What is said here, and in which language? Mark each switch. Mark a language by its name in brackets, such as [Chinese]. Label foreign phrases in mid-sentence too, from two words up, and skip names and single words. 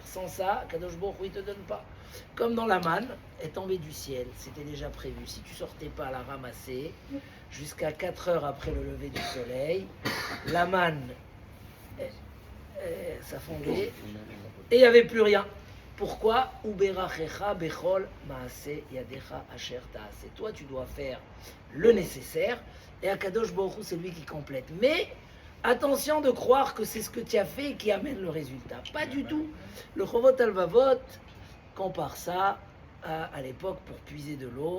[French] Sans ça, [Hebrew] Akadosh Baruch Hu, [French] il ne te donne pas. Comme dans la manne, est tombée du ciel. C'était déjà prévu. Si tu sortais pas à la ramasser, jusqu'à 4 heures après le lever du soleil, la manne, ça fondait. Et il n'y avait plus rien. Pourquoi? [Hebrew] Uberachecha bechol maase yadecha asher taase. [French] Toi, tu dois faire le nécessaire. Et [Hebrew] Akadosh Baruch Hu, [French] c'est lui qui complète. Mais attention de croire que c'est ce que tu as fait qui amène le résultat. Pas du tout. Le Chovot HaLevavot compare ça à l'époque pour puiser de l'eau.